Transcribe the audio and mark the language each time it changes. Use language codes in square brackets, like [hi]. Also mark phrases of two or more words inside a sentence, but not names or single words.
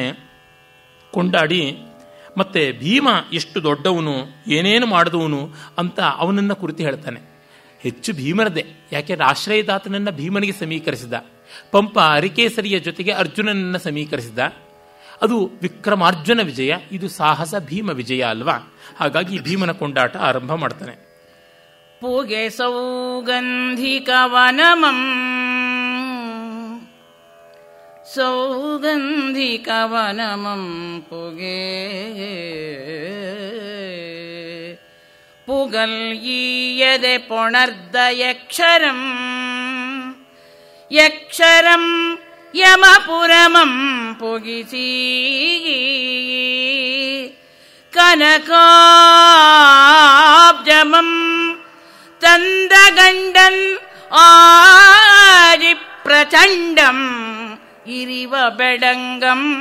[kn] ಕೊಂಡಾಡಿ ಮತ್ತೆ ಭೀಮ ಎಷ್ಟು ದೊಡ್ಡವನು, ಏನೇನು ಮಾಡಿದವನು ಅಂತ ಅವನನ್ನು ಕುರಿತು ಹೇಳ್ತಾನೆ. ಹೆಚ್ಚು ಭೀಮನದೇ, ಯಾಕೆಂದ್ರೆ ಆಶ್ರಯದಾತನನ್ನು ಭೀಮನಿಗೆ ಸಮೀಕರಿಸಿದ. ಪಂಪ ಅರಿಕೇಸರಿಯ ಜೊತೆಗೆ ಅರ್ಜುನನನ್ನು ಸಮೀಕರಿಸಿದ. ಅದು ವಿಕ್ರಮಾರ್ಜುನ ವಿಜಯ, ಇದು ಸಾಹಸ ಭೀಮ ವಿಜಯ ಅಲ್ವಾ. ಹಾಗಾಗಿ ಭೀಮನ ಕೊಂಡಾಟ ಆರಂಭ ಮಾಡ್ತಾನೆ. ಪುಗೆ ಸೌಗಂಧಿಕವನಮಂ ಸೌಗಂಧಿಕವನಮಂ ಪುಗೆ ಪುಗಲ್ ಈಯದೆ ಪೊಣರ್ದ ಯಕ್ಷರಂ ಯಕ್ಷರಂ ಯಮಪುರಮಂ ಪುಗಿಸಿ ಕನಕಾಬ್ಜಮಂ ತಂದಗಂಡನ್ ಆದಿ ಪ್ರಚಂಡಂ ಇರಿವ ಬೆಡಂಗಂ.